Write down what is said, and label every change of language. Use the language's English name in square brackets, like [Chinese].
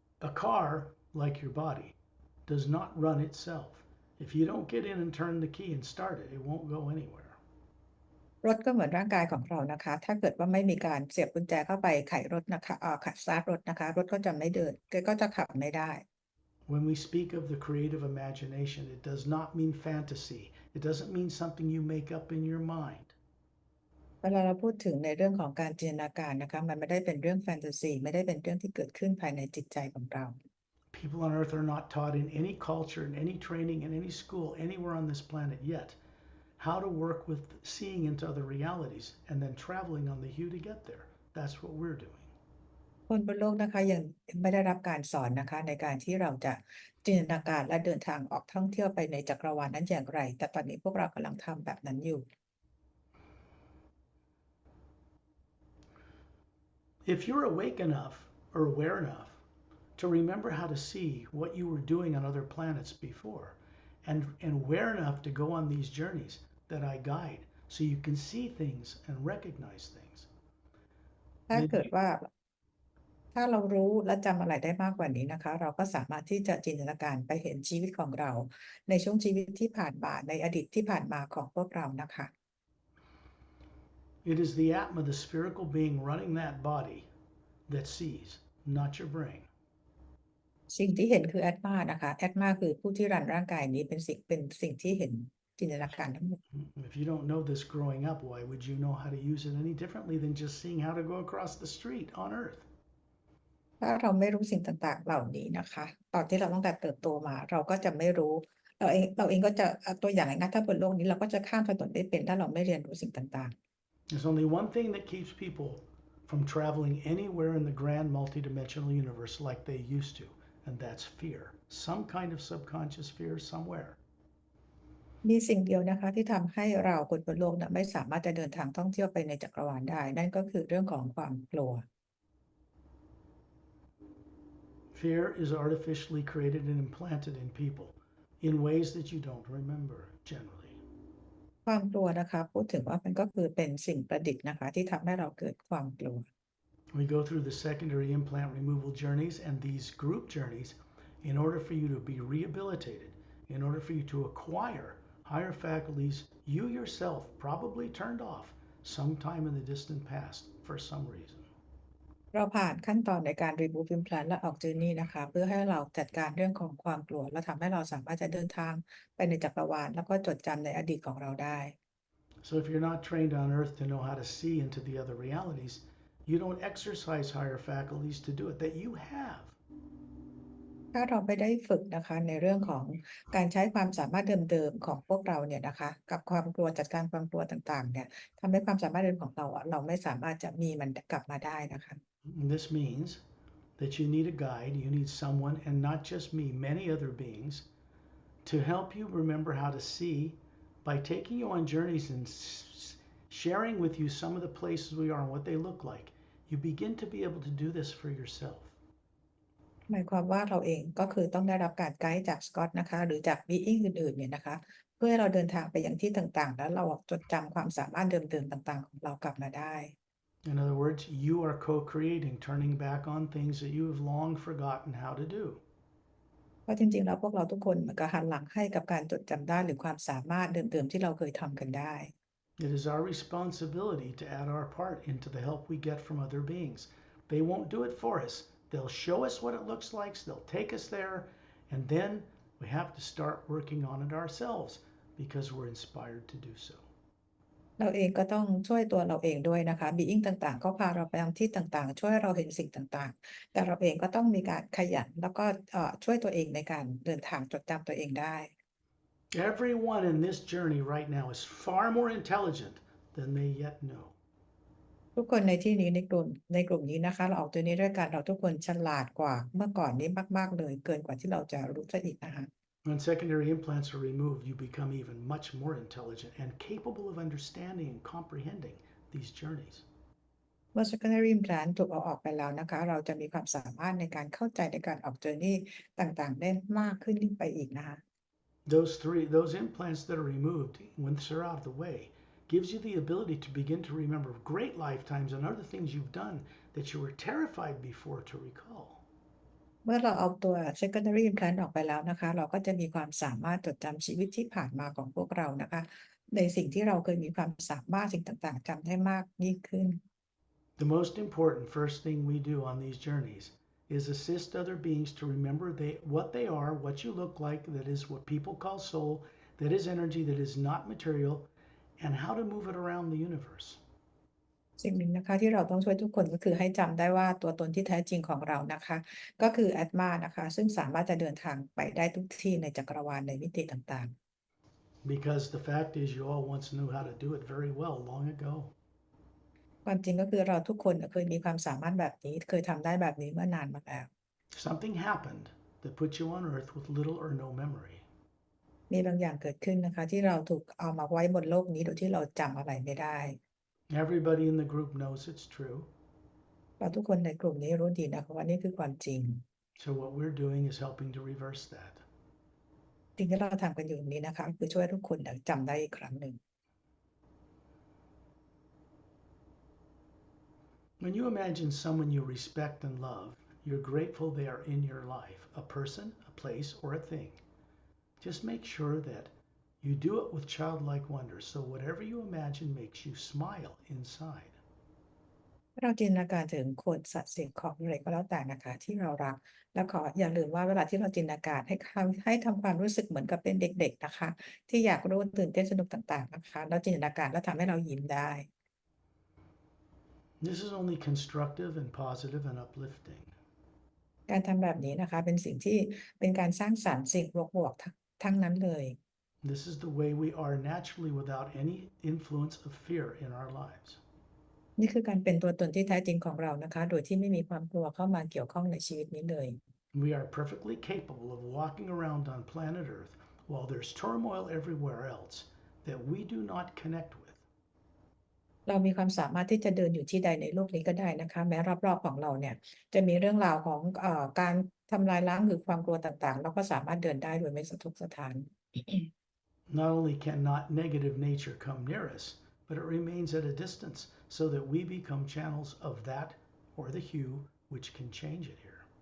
[English] A car, like your body, does not run itself. If you don't get in and turn the key and start it, it won't go anywhere. [Thai] รถก็เหมือนร่างกายของเรานะคะถ้าเกิดว่าไม่มีการเสียบกุญแจเข้าไปไขรถนะคะสตาร์ทรถนะคะรถก็จะไม่เดินก็จะขับไม่ได้ [English] When we speak of the creative imagination, it does not mean fantasy. It doesn't mean something you make up in your mind. [Thai] เวลาเราพูดถึงในเรื่องของการจินตนาการนะคะมันไม่ได้เป็นเรื่องแฟนตาซีไม่ได้เป็นเรื่องที่เกิดขึ้นภายในจิตใจของเรา [English] People on Earth are not taught in any culture, in any training, in any school, anywhere on this planet yet, how to work with seeing into other realities and then traveling on the HU to get there. That's what we're doing. [Thai] คนบนโลกนะคะยังไม่ได้รับการสอนนะคะในการที่เราจะจินตนาการและเดินทางออกท่องเที่ยวไปในจักรวาลนั้นอย่างไรแต่ตอนนี้พวกเรากำลังทำแบบนั้นอยู่ [English] If you're awake enough or aware enough to remember how to see what you were doing on other planets before and aware enough to go on these journeys that I guide so you can see things and recognize things. [Thai] ถ้าเกิดว่าถ้าเรารู้และจำอะไรได้มากกว่านี้นะคะเราก็สามารถที่จะจินตนาการไปเห็นชีวิตของเราในช่วงชีวิตที่ผ่านมาในอดีตที่ผ่านมาของพวกเรานะคะ [English] It is the Atma, the spherical being running that body that sees, not your brain. [Thai] สิ่งที่เห็นคือแอตมานะคะแอตมาคือผู้ที่รันร่างกายนี้เป็นสิ่งที่เห็นจินตนาการทั้งหมด [English] If you don't know this growing up, why would you know how to use it any differently than just seeing how to go across the street on Earth? [Thai] ถ้าเราไม่รู้สิ่งต่างๆเหล่านี้นะคะตอนที่เราตั้งแต่เติบโตมาเราก็จะไม่รู้เราเองก็จะตัวอย่างง่ายๆถ้าบนโลกนี้เราก็จะข้ามถนนได้เป็นถ้าเราไม่เรียนรู้สิ่งต่าง [English] There's only one thing that keeps people from traveling anywhere in the grand multidimensional universe like they used to, and that's fear. Some kind of subconscious fear somewhere. [Thai] มีสิ่งเดียวนะคะที่ทำให้เราคนบนโลกนะไม่สามารถจะเดินทางท่องเที่ยวไปในจักรวาลได้ นั่นก็คือเรื่องของความกลัว [English] Fear is artificially created and implanted in people in ways that you don't remember generally. [Thai] ความกลัวนะคะพูดถึงว่ามันก็คือเป็นสิ่งประดิษฐ์นะคะที่ทำให้เราเกิดความกลัว [English] We go through the secondary implant removal journeys and these group journeys in order for you to be rehabilitated, in order for you to acquire higher faculties you yourself probably turned off sometime in the distant past for some reason. [Thai] เราผ่านขั้นตอนในการ [English] remove implant [Thai] และออก journey นะคะเพื่อให้เราจัดการเรื่องของความกลัวและทำให้เราสามารถจะเดินทางไปในจักรวาลแล้วก็จดจำในอดีตของเราได้ [English] So if you're not trained on earth to know how to see into the other realities, you don't exercise higher faculties to do it that you have. [Thai] ถ้าเราไม่ได้ฝึกนะคะในเรื่องของการใช้ความสามารถเดิมๆของพวกเราเนี่ยนะคะกับความกลัวจัดการความกลัวต่างๆเนี่ยทำให้ความสามารถเดิมของเราเราไม่สามารถจะมีมันกลับมาได้นะคะ [English] This means that you need a guide, you need someone, and not just me, many other beings, to help you remember how to see by taking you on journeys and sharing with you some of the places we are and what they look like. You begin to be able to do this for yourself. [Thai] หมายความว่าเราเองก็คือต้องได้รับการไกด์จากสกอตนะคะหรือจากบีอิงอื่นๆเนี่ยนะคะเพื่อให้เราเดินทางไปยังที่ต่างๆแล้วเราจดจำความสามารถเดิมๆต่างๆของเรากลับมาได้ [English] In other words, you are co-creating, turning back on things that you have long forgotten how to do. [Thai] เพราะจริงๆแล้วพวกเราทุกคนเหมือนกับหันหลังให้กับการจดจำได้หรือความสามารถเดิมๆที่เราเคยทำกันได้ [English] It is our responsibility to add our part into the help we get from other beings. They won't do it for us. They'll show us what it looks like, they'll take us there, and then we have to start working on it ourselves because we're inspired to do so. [Thai] เราเองก็ต้องช่วยตัวเราเองด้วยนะคะบีอิงต่างๆก็พาเราไปยังที่ต่างๆช่วยเราเห็นสิ่งต่างๆแต่เราเองก็ต้องมีการขยันแล้วก็ช่วยตัวเองในการเดินทางจดจำตัวเองได้ [English] Everyone in this journey right now is far more intelligent than they yet know. [Thai] ทุกคนในที่นี้ในกลุ่มนี้นะคะเราออกตัวนี้ด้วยกันเราทุกคนฉลาดกว่าเมื่อก่อนนี้มากๆเลยเกินกว่าที่เราจะรู้ซะอีกนะคะ [English] When secondary implants are removed, you become even much more intelligent and capable of understanding and comprehending these journeys. [Thai] เมื่อ [English] secondary implant [Thai] ถูกเอาออกไปแล้วนะคะเราจะมีความสามารถในการเข้าใจในการออก journey ต่างๆได้มากขึ้นไปอีกนะคะ [English] Those implants that are removed, once they're out of the way, gives you the ability to begin to remember great lifetimes and other things you've done that you were terrified before to recall. [Thai] เมื่อเราเอาตัว [English] secondary implant [Thai] ออกไปแล้วนะคะเราก็จะมีความสามารถจดจำชีวิตที่ผ่านมาของพวกเรานะคะในสิ่งที่เราเคยมีความสามารถสิ่งต่างๆจำได้มากยิ่งขึ้น [English] The most important first thing we do on these journeys is assist other beings to remember what they are, what you look like, that is what people call soul, that is energy, that is not material, and how to move it around the universe. [Thai] สิ่งหนึ่งนะคะที่เราต้องช่วยทุกคนก็คือให้จำได้ว่าตัวตนที่แท้จริงของเรานะคะก็คือ Atma นะคะซึ่งสามารถจะเดินทางไปได้ทุกที่ในจักรวาลในมิติต่างๆ [English] Because the fact is you all once knew how to do it very well long ago. [Thai] ความจริงก็คือเราทุกคนเคยมีความสามารถแบบนี้เคยทำได้แบบนี้เมื่อนานมาแล้ว [English] Something happened that put you on earth with little or no memory. [Thai] มีบางอย่างเกิดขึ้นนะคะที่เราถูกเอามาไว้บนโลกนี้โดยที่เราจำอะไรไม่ได้ [English] Everybody in the group knows it's true. [Thai] เราทุกคนในกลุ่มนี้รู้ดีนะคะว่านี่คือความจริง [English] So what we're doing is helping to reverse that. [Thai] สิ่งที่เราทำกันอยู่นี้นะคะคือช่วยทุกคนจำได้อีกครั้งหนึ่ง [English] When you imagine someone you respect and love, you're grateful they are in your life, a person, a place, or a thing. Just make sure that you do it with childlike wonder, so whatever you imagine makes you smile inside. [Thai] เราจินตนาการถึงคนสัตว์สิ่งของอะไรก็แล้วแต่นะคะที่เรารักแล้วขออย่าลืมว่าเวลาที่เราจินตนาการให้ทำความรู้สึกเหมือนกับเป็นเด็กๆนะคะที่อยากรู้ตื่นเต้นสนุกต่างๆนะคะแล้วจินตนาการแล้วทำให้เรายิ้มได้ [English] This is only constructive and positive and uplifting. [Thai] การทำแบบนี้นะคะเป็นสิ่งที่เป็นการสร้างสรรค์สิ่งบวกๆทั้งนั้นเลย [English] This is the way we are naturally without any influence of fear in our lives. [Thai] นี่คือการเป็นตัวตนที่แท้จริงของเรานะคะโดยที่ไม่มีความกลัวเข้ามาเกี่ยวข้องในชีวิตนี้เลย [English] We are perfectly capable of walking around on planet Earth while there's turmoil everywhere else that we do not connect with. [Thai] เรามีความสามารถที่จะเดินอยู่ที่ใดในโลกนี้ก็ได้นะคะแม้รอบๆของเราเนี่ยจะมีเรื่องราวของการทำลายล้างหรือความกลัวต่างๆเราก็สามารถเดินได้โดยไม่สะทกสะท้าน [English] Not only cannot negative nature come near us, but it remains at a distance so that we become channels of that or the HU which can change it here.